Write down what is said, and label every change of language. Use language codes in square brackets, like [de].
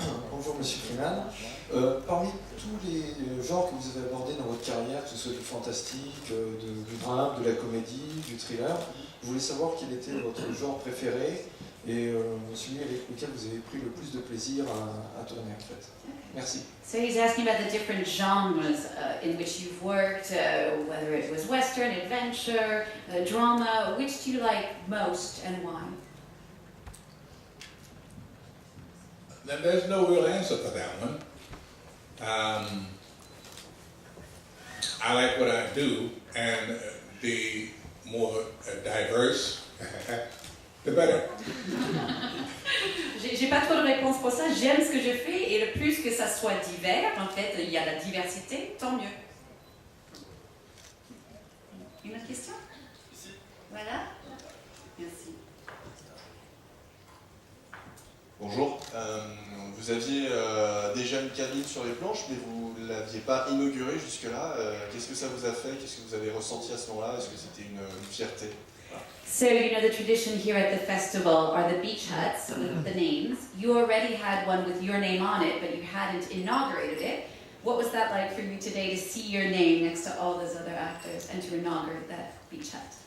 [fr] Bonjour Monsieur Freeman. Parmi tous les genres que vous avez abordés dans votre carrière, que ce soit du fantastique, du drame, de la comédie, du thriller, je voulais savoir quel était votre genre préféré et celui avec lequel vous avez pris le plus de plaisir à tourner en fait. Merci. [en] So he's asking about the different genres in which you've worked, whether it was Western, adventure, drama. Which do you like most and why? Then there's no real answer for that one. I like what I do, and the more diverse, the better. [fr] J'ai pas trop de réponse pour ça. J'aime ce que je fais et le plus que ça soit divers, en fait, il y a la diversité, tant mieux. Une autre question? Voilà. Merci. Bonjour. Vous aviez déjà une cabine sur les planches, mais vous ne l'aviez pas inaugurée jusque-là. Qu'est-ce que ça vous a fait? Qu'est-ce que vous avez ressenti à ce moment-là? Est-ce que c'était une fierté? [en] So, you know, the tradition here at the festival are the beach huts with the names. You already had one with your name on it, but you hadn't inaugurated it. What was that like for you today to see your name next to all those other actors and to inaugurate that beach hut?